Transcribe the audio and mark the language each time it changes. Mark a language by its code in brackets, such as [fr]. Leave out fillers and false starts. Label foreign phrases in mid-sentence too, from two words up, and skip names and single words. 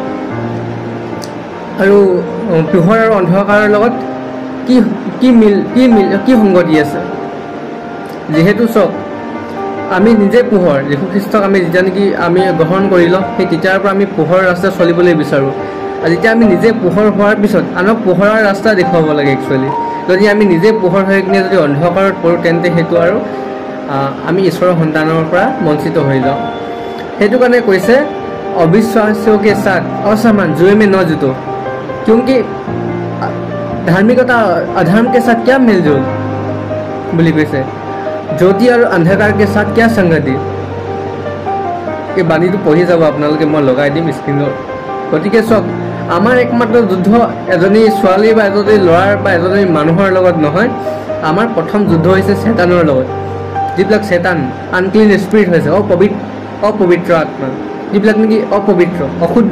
[as] আৰু পোহৰ আৰু অন্ধকাৰৰ লগত কি সংগতি আছে যিহেতু চক আমি নিজে পোহৰ যীশু খ্ৰীষ্টক আমি যেতিয়া নেকি আমি গ্ৰহণ কৰি লওঁ সেই তেতিয়াৰ পৰা আমি পোহৰ ৰাস্তা চলিবলৈ বিচাৰোঁ আৰু যেতিয়া আমি নিজে পোহৰ হোৱাৰ পিছত আনক পোহৰৰ ৰাস্তা দেখুৱাব লাগে একচুৱেলি যদি আমি নিজে পোহৰ হৈ কিনে যদি অন্ধকাৰত পৰোঁ তেন্তে সেইটো আৰু আমি ঈশ্বৰৰ সন্তানৰ পৰা বঞ্চিত হৈ যাওঁ সেইটো কাৰণে কৈছে [hi] अविश्वासियों के साथ असमान जुए में न जुटो क्योंकि धार्मिकता अधर्म के साथ क्या मिलजुल [as] বুলি কৈছে জ্যোতি আৰু [hi] अंधकार के साथ क्या संगति [as] এই বাণীটো পঢ়ি যাব আপোনালোকে মই লগাই দিম স্ক্ৰীনত গতিকে চক আমাৰ একমাত্ৰ যুদ্ধ এজনী ছোৱালী বা এজনী ল'ৰাৰ বা এজনী মানুহৰ লগত নহয় আমাৰ প্ৰথম যুদ্ধ হৈছে শয়তানৰ লগত যিবিলাক শয়তান [en] unclean spirit [as] হৈছে অপবিত্ৰ আত্মা যিবিলাক নেকি অপবিত্ৰ অশুদ্ধ